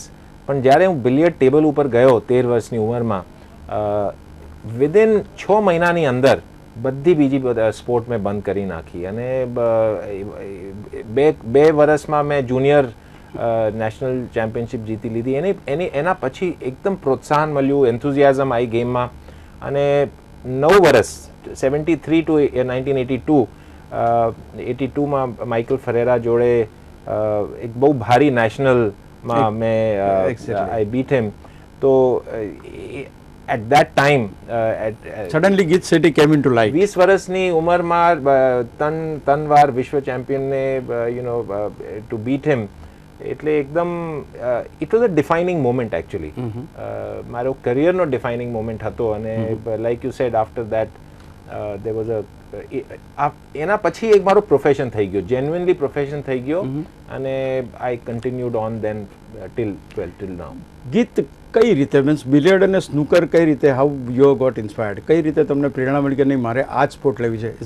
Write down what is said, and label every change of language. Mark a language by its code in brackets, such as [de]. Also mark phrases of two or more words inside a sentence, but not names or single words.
[gu] પણ જ્યારે હું [en] billiard table [gu] ઉપર ગયો 13 વર્ષની ઉંમરમાં, વિધિન 6 મહિનાની અંદર બધી બીજી સ્પોર્ટ મેં બંધ કરી નાખી અને બે વર્ષમાં મેં [en] junior national championship [gu] જીતી લીધી. એના પછી એકદમ પ્રોત્સાહન મળ્યું, એન્થુઝિયાઝમ આવી ગેમમાં. અને 9 વર્ષ 73 ટુ 1982માં માઇકલ ફરેરા જોડે એક બહુ ભારી નેશનલ માં મેં [en] I beat him. તો at that time suddenly ગીત શેટ્ટી came into light. [gu] 20 વર્ષની ઉંમરમાં ત્રણ વાર વિશ્વ ચેમ્પિયનને [en] to beat him [gu] એટલે એકદમ [en] it was a defining moment actually. [gu] મારો કરિયરનો [en] defining moment [gu] હતો. અને [en] like you said, after that there was [gu] એના પછી એક મારો પ્રોફેશન થઈ ગયો, [en] genuinely profession [gu] થઈ ગયો. [en] અને I continued on then till now. [gu] ગીત, કઈ રીતે મીન્સ બિલિયર્ડ અને સ્નૂકર કઈ રીતે, [en] how you got inspired? [gu] કઈ રીતે તમને પ્રેરણા મળી કે નહીં મારે આ જ સ્પોર્ટ લેવી છે?